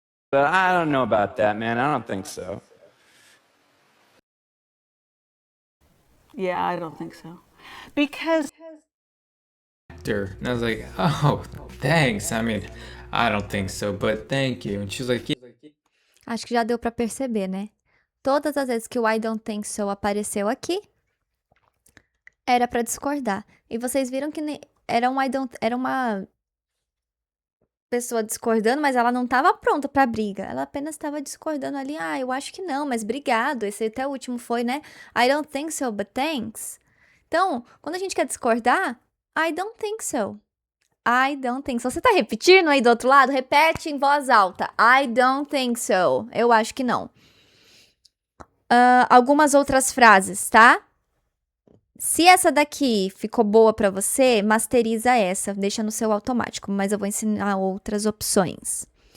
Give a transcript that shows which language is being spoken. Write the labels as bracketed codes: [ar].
[en] But I don't know about that, man. I don't think so. Yeah, I don't think so. Because And I was like, oh, thanks. I mean, I don't think so, but thank you. And she was like, yeah. [pt] Acho que já deu pra perceber, né? Todas as vezes que o [en] I don't think so [pt] apareceu aqui, era pra discordar. E vocês viram que era uma pessoa discordando, mas ela não estava pronta pra briga. Ela apenas estava discordando ali. Ah, eu acho que não, mas obrigado. Esse até o último foi, né? [en] I don't think so, but thanks. [pt] Então, quando a gente quer discordar, [en] I don't think so. I don't think so. [pt] Você tá repetindo aí do outro lado? Repete em voz alta. [en] I don't think so. [pt] Eu acho que não. Algumas outras frases, tá? Se essa daqui ficou boa pra você, masteriza essa, deixa no seu automático, mas eu vou ensinar outras opções.